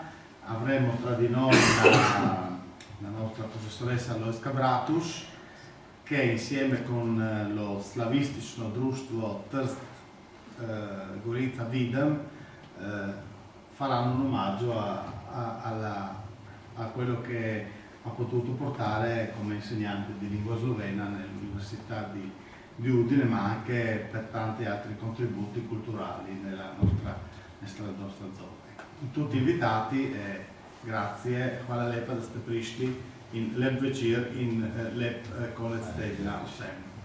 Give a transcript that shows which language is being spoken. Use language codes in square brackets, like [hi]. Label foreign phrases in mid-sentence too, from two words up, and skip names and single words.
[it] Avremo tra di noi la nostra professoressa Lois Kabratus, che insieme con lo Slavistično društvo Trst Gorica Videm faranno un omaggio a quello che ha potuto portare come insegnante di lingua slovena nell'Università di Udine, ma anche per tanti altri contributi culturali nella nostra zona. Tutti invitati, grazie, [sl] hvala lepa da ste prišli in lep večer in lep konec tedna vsem.